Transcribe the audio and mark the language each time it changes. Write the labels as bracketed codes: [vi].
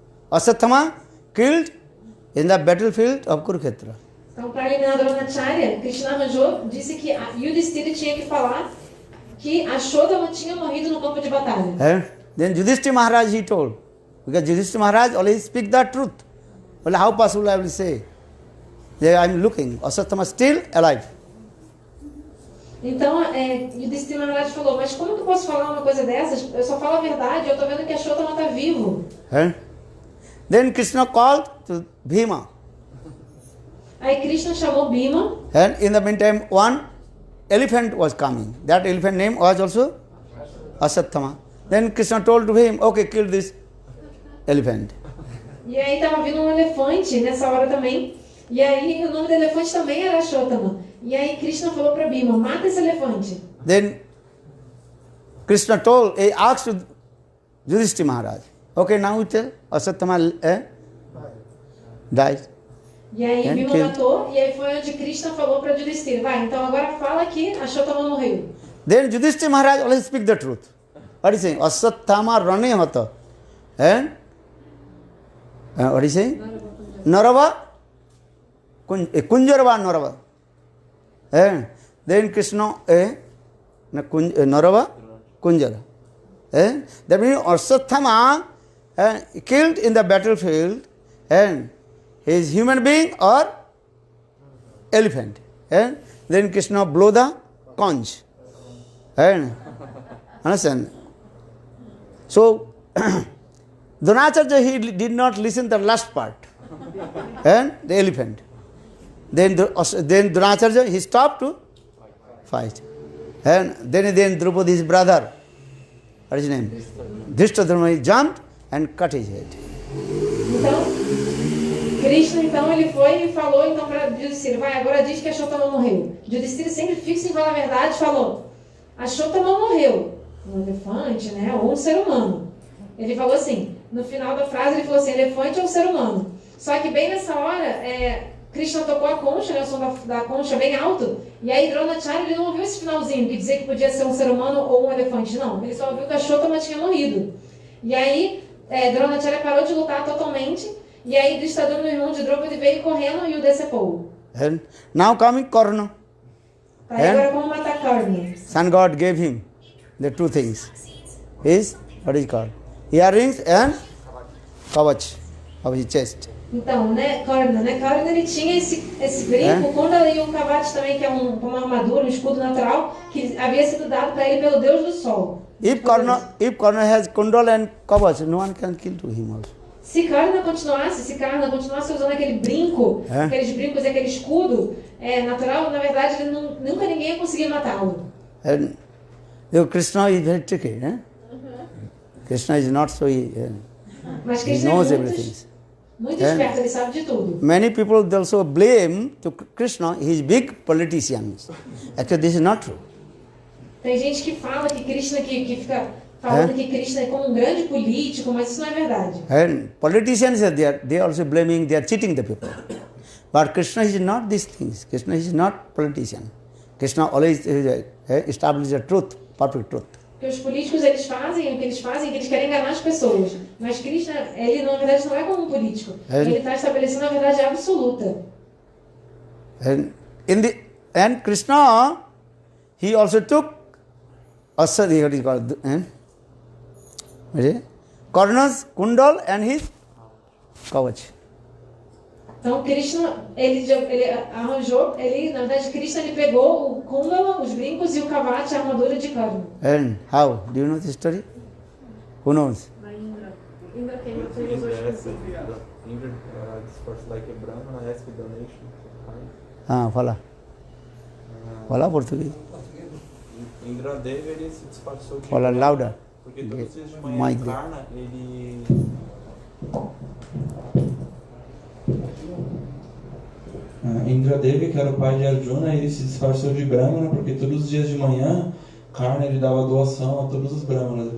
[en] Asatthama killed in the battlefield of Kurukshetra. [pt] Então, para eliminar Dronacharya, Krishna arranjou, disse que Yudhishthira tinha que falar que Ashodhama tinha morrido no campo de batalha. [en] Then Yudhishthira Maharaj he told, because Yudhishthira Maharaj always speak the truth. Well, how possible I will say? I am looking, Asatthama still alive. [pt] Então, Yudhishthira Maharaj falou, mas como que eu posso falar uma coisa dessas? Eu só falo a verdade, eu estou vendo que Ashodhama está vivo. [en] Then Krishna called to Bhima. [pt] Aí Krishna chamou Bhima. [en] And in the meantime, one elephant was coming. That elephant name was also Asatthama. Then Krishna told to him, okay, kill this elephant. [pt] E aí estava vindo um elefante nessa hora também. E aí o nome do elefante também era Ashottama. E aí Krishna falou para Bhima, mata esse elefante. [en] Then Krishna told, he asked Yudhishthira Maharaj, okay, now you tell, Asatthama died. [pt] E aí Bhima matou, e aí foi onde Krishna falou para Yudhishthira, vai, então agora fala que Ashottama morreu. [en] Then Yudhishthira Maharaj always speak the truth. What is he saying? Asatthama [sa] rane hata. [en] What is he saying? [sa] Narava, Kunjarava Narava. [en] Then Krishna, [sa] Narava, Kunjara. [en] That means Asatthama killed in the battlefield, and he is human being or elephant. Then Krishna blow the conch. Understand? So, Dronacharya, he did not listen to the last part. And the elephant. Then Dronacharya, he stopped to fight. And then Draupadi's brother, what is his name? Drishtadharma, he jumped and cut his head. [pt] Então, Krishna, então, ele foi e falou então para Yudhishthira, vai, agora diz que Ashottama morreu. Yudhishthira, sempre fixo em falar a verdade, falou, Ashottama morreu. Um elefante, né? Ou um ser humano. Ele falou assim, no final da frase ele falou assim, elefante ou ser humano. Só que bem nessa hora, Krishna tocou a concha, né, o som da concha bem alto, e aí Dronacharya ele não ouviu esse finalzinho, que dizia que podia ser um ser humano ou um elefante, não. Ele só ouviu que Ashottama tinha morrido. E aí, Dronacharya parou de lutar totalmente, e aí Drishtadumna, o irmão de Draupadi, veio correndo e o decepou. [en] And now coming Karna. [pt] Tá, e agora como matar Karna? [en] Sun God gave him the two things. What is called? Earrings and kavach of his chest. [pt] Então, né, Karna, ele tinha esse brinco, Kundala e um kavach também, que é uma armadura, um escudo natural, que havia sido dado para ele pelo Deus do Sol. [en] If Karna has kundal and kavach, no one can kill to him also. [pt] Se Karna continuasse usando aquele brinco, aqueles brincos e aquele escudo natural, na verdade, nunca ninguém ia conseguir matá-lo. [en] And Krishna is very tricky. Krishna is not so [pt] Mas [en] he Krishna knows [pt] é [en] everything. [pt] muito esperto, ele sabe de tudo. [en] Many people they also blame to Krishna, he is big politician. Actually, this is not true. [pt] Tem gente que fala que Krishna, que fica falando que Krishna é como um grande político, mas isso não é verdade. [en] And politicians are there, they are also blaming, they are cheating the people. But Krishna is not these things. Krishna is not politician. Krishna always establishes a truth, perfect truth. [pt] Porque os políticos eles fazem o que eles querem enganar as pessoas. Mas Krishna, ele na verdade não é como um político. Ele está estabelecendo a verdade absoluta. [en] And Krishna, he also took Asadi, what is called, Karna's kundal and his kavach. [pt] Então Krishna, ele arranjou, na verdade Krishna ele pegou o Kundala, os brincos e o Kavach, a armadura de Karna. [en] And how? Do you know the story? Who knows? Indra came after he was worshiping. Indra discourse like a Brahmana asked donation to kind. [pt] Fala. Fala português. Indra Dev ele se disfarçou de Fala [en] louder. [pt] porque todos os dias de manhã [en] Mic there. [pt] Karna ele Indra Dev, que era o pai de Arjuna, ele se disfarçou de Brahmana porque todos os dias de manhã Karna ele dava doação a todos os Brahmanas.